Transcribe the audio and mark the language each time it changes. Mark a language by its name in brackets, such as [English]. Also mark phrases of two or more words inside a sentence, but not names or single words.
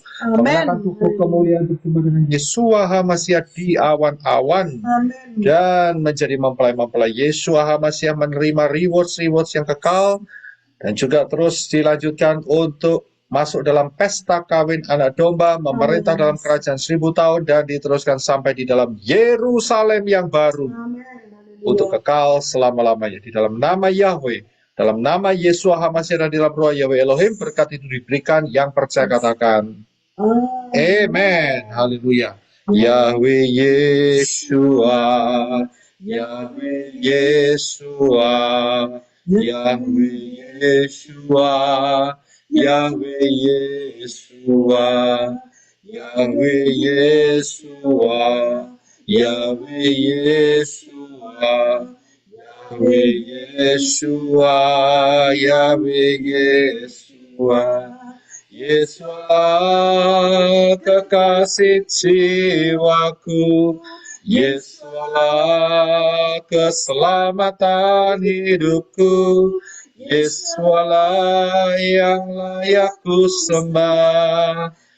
[Indonesian] Mengenakan tubuh kemuliaan berjumpa dengan Yeshua HaMashiach di awan-awan dan menjadi mempelai-mempelai Yeshua HaMashiach, menerima rewards yang kekal dan juga terus dilanjutkan untuk masuk dalam pesta kawin anak domba, memerintah dalam kerajaan 1000 tahun dan diteruskan sampai di dalam Yerusalem yang baru untuk kekal selama-lamanya. Di dalam nama Yahweh, dalam nama Yeshua HaMashiach dan di dalam roh Yahweh Elohim, berkat itu diberikan. Yang percaya katakan amen. Haleluya. Yahweh Yeshua, Yahweh Yeshua, Yahweh Yeshua, Yahweh Yeshua, Yahweh Yeshua, Yahweh Yeshua, Yahweh Yeshua, Yahweh Yeshua, Yeshua kekasih jiwaku, Yeshua keselamatan hidupku, Yesualah yang layak ku sembah,